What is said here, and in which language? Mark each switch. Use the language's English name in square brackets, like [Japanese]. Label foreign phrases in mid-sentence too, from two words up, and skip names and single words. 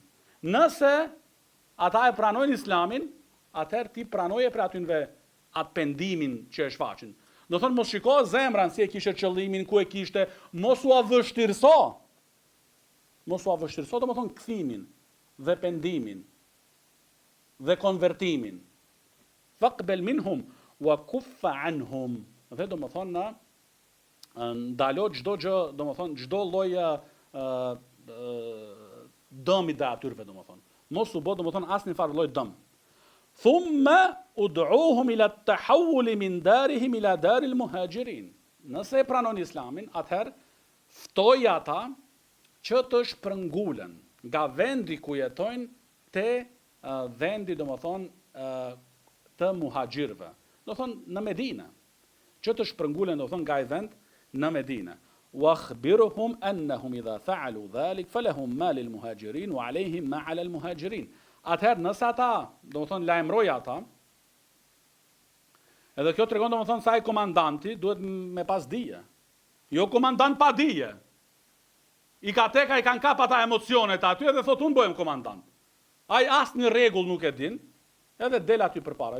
[Albanian] Nëse ata e pranojnë islamin, atëherë ti pranoje për atynve atë pendimin që e shfaqin. Do thonë mos shiko zemrën si e kishte qëllimin, ku e kishte, mos u avështirso. Mos u avështirso domethënë kthimin dhe pendimin dhe konvertimin. [Arabic] فاقبل منهم وكف عنهم. [Albanian] Dhe domethënë ndalo çdo gjë, domethënë çdo lloj dëmi dhe atyrve domethënë. Mos u bë domethënë asnjë farë lloj dëm. [Arabic] ثم ادعهم إلى التحول من دارهم إلى دار المهاجرين. [Albanian] Nëse e pranon islamin, atëherë ftoj ata që të shpërngulen nga vendi ku jetojnë te vendi domethënë të muhaxhirëve. Domethënë në Medinë. Që të shpërngulen domethënë nga ai vend në Medinë. [Arabic] وأخبرهم أنهم إذا فعلوا ذلك فلهم ما للمهاجرين وعليهم ما على المهاجرين. [Albanian] Atëherë nëse ata, domethënë lajmëroj ata, edhe kjo tregon domethënë se ai komandanti duhet me pas dije. Jo komandant pa dije. I ka tek ai kanë kap ata emocionet aty edhe thotë unë bëhem komandant. Ai asnjë rregull nuk e din, edhe del aty përpara.